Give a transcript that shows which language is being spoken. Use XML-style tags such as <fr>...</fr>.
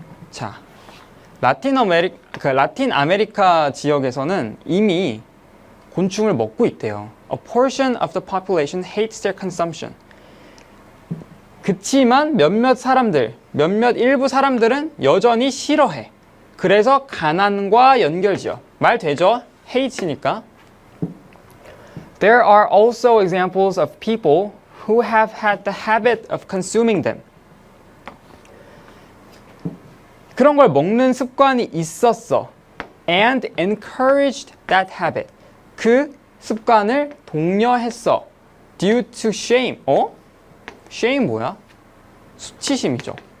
<ko>자, 라틴 아메리카 지역에서는 이미 곤충을 먹고 있대요.</ko> <en>A portion of the population hates their consumption.</en> <ko>그치만 몇몇 일부 사람들은 여전히 싫어해. 그래서 가난과 연결지어. 말 되죠? hate이니까.</ko> <en>There are also examples of people who have had the habit of consuming them.</en> <ko>그런 걸 먹는 습관이 있었어.</ko> <en>And encouraged that habit.</en> <ko>그 습관을 독려했어.</ko> <en>due to shame.</en> <ko>shame 뭐야? 수치심이죠.</ko>